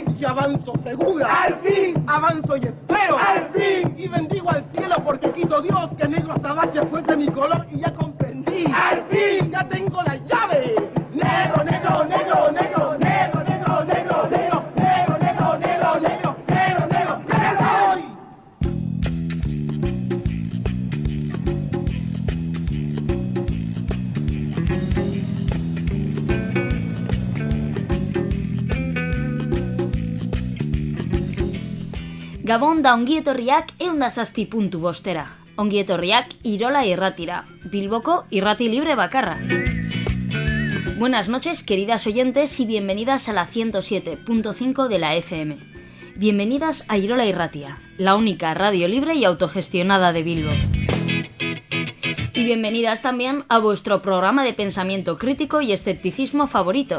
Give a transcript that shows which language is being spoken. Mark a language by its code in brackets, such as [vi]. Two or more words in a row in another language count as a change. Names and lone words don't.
[es] Y avanzo segura. ¡Al fin! Avanzo y espero. ¡Al fin! Y bendigo al cielo porque quiso Dios que negro azabache fuese mi color y ya comprendí. ¡Al fin! Ya tengo la llave. Negro, negro, negro, negro, negro, negro, negro, negro, negro, negro, negro, negro, negro, negro, negro. [eu] Gabon da ongietorriak 107 bostera. Ongietorriak Irola Irratira, Bilboko irrati libre bakarra. [es] Buenas noches, queridas oyentes, y bienvenidas a la 107.5 de la FM. Bienvenidas a Irola Irratia, la única radio libre y autogestionada de Bilbo. Y bienvenidas también a vuestro programa de pensamiento crítico y escepticismo favorito.